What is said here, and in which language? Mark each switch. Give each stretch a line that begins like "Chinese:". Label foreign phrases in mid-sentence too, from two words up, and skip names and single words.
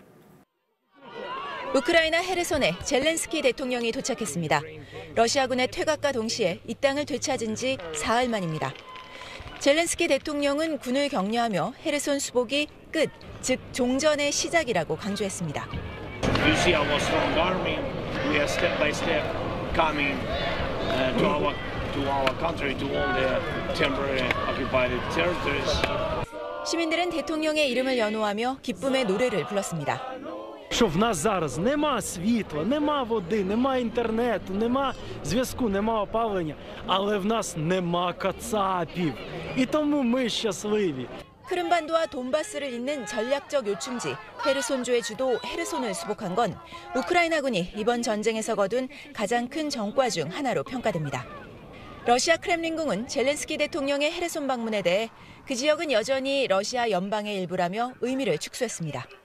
Korean: 우크라이나 헤르손에 젤렌스키 대통령이 도착했습니다. 러시아군의 퇴각과 동시에 이 땅을 되찾은 지 사흘 만입니다. 젤렌스키 대통령은 군을 격려하며 헤르손 수복이 끝, 즉 종전의 시작이라고 강조했습니다.
English: You see our strong army. We are step by step coming to our country, to all the temporary occupied territories.
Korean: 시민들은 대통령의 이름을 연호하며 기쁨의 노래를 불렀습니다.
Ukrainian: Що в нас зараз нема світла, нема води, нема інтернету, нема зв'язку, нема опалення, але в нас нема кацапів. І тому ми щасливі.
Korean: 크림반도와 돈바스를 잇는 전략적 요충지 헤르손주의 주도 헤르손을 수복한 건 우크라이나군이 이번 전쟁에서 거둔 가장 큰 성과 중 하나로 평가됩니다. 러시아 크렘린궁은 젤렌스키 대통령의 헤르손 방문에 대해 그 지역은 여전히 러시아 연방의 일부라며 의미를 축소했습니다.